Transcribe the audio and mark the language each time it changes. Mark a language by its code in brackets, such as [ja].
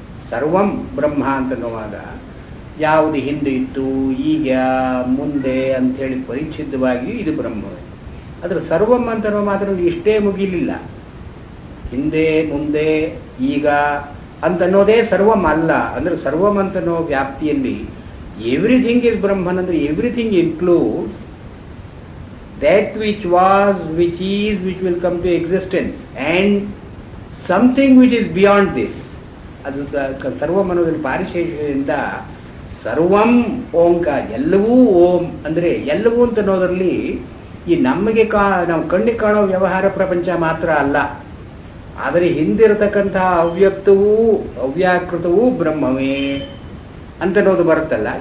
[kn] ಸರ್ವಂ ಬ್ರಹ್ಮ ಅಂತನ್ನುವಾಗ ಯಾವುದು ಹಿಂದೆ ಇತ್ತು, ಈಗ, ಮುಂದೆ ಅಂಥೇಳಿ ಪರಿಚ್ಛಿನ್ನವಾಗಿ ಇದು ಬ್ರಹ್ಮವೇ. ಆದರೆ ಸರ್ವಂ ಅಂತನ್ನೋ ಮಾತ್ರ ಇಷ್ಟೇ ಮುಗಿಲಿಲ್ಲ. ಹಿಂದೆ, ಮುಂದೆ, ಈಗ ಅಂತನ್ನೋದೇ ಸರ್ವಂ ಅಲ್ಲ. ಅಂದ್ರೆ ಸರ್ವಂ ಅಂತನೋ ವ್ಯಾಪ್ತಿಯಲ್ಲಿ [en] Everything is Brahman. ಅಂದ್ರೆ everything includes that which was, which is, which will come to existence, and something which is beyond this. [kn] ಅದು ಸರ್ವಂ ಅನ್ನೋದ್ರಲ್ಲಿ ಪಾರಿಶೇಷದಿಂದ ಸರ್ವಂ ಓಂಕಾರ, ಎಲ್ಲವೂ ಓಂ ಅಂದ್ರೆ ಎಲ್ಲವೂ ಅಂತ ಅನ್ನೋದ್ರಲ್ಲಿ ಈ ನಮಗೆ ನಾವು ಕಣ್ಣಿಗೆ ಕಾಣೋ ವ್ಯವಹಾರ ಪ್ರಪಂಚ ಮಾತ್ರ ಅಲ್ಲ, ಆದರೆ ಹಿಂದಿರತಕ್ಕಂತಹ ಅವ್ಯಕ್ತವೂ ಅವ್ಯಾಕೃತವೂ ಬ್ರಹ್ಮವೇ ಅಂತನ್ನೋದು ಬರುತ್ತಲ್ಲ.